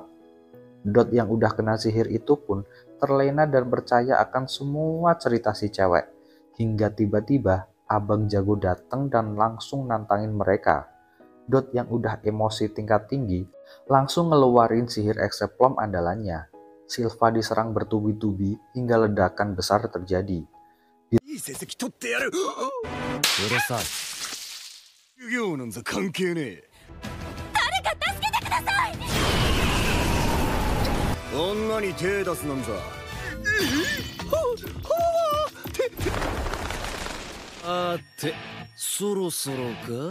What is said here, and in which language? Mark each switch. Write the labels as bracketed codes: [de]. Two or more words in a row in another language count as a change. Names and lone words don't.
[id] Dot yang udah kena sihir itu pun terlena dan percaya akan semua cerita si cewek. Hingga tiba-tiba abang jago datang dan langsung nantangin mereka. Dot yang udah emosi tingkat tinggi langsung ngeluarin sihir ekseplom andalannya. Silva diserang bertubi-tubi hingga ledakan besar terjadi. [ja] いい成績取ってやる。うるさい。授業なんざ関係ねえ。誰か助けてください。女に手出すなんざ。あて、そろそろか。